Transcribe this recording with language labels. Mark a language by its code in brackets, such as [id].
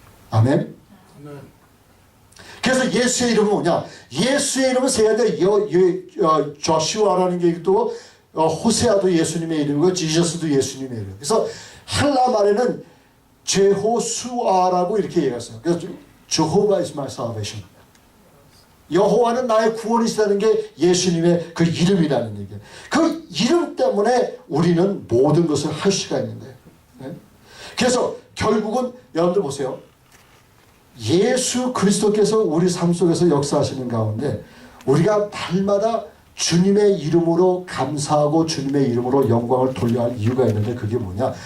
[ko] 아멘. 그래서 예수의 이름은 뭐냐? 예수의 이름은 세야 돼. 조슈아라는 게 있고, 호세아도 예수님의 이름이고, 지저스도 예수님의 이름. 그래서 헬라 말에는 제호수아라고 이렇게 얘기했어요. 그래서 [en] Jehovah is my salvation. [ko] 여호와는 나의 구원이시다는 게 예수님의 그 이름이라는 얘기예요. 그 이름 때문에 우리는 모든 것을 할 수가 있는 거예요. 네? 그래서 결국은 여러분들 보세요. 예수 그리스도께서 우리 삶 속에서 역사하시는 가운데 우리가 날마다 주님의 이름으로 감사하고 주님의 이름으로 영광을 돌려야 할 이유가 있는데, 그게 뭐냐?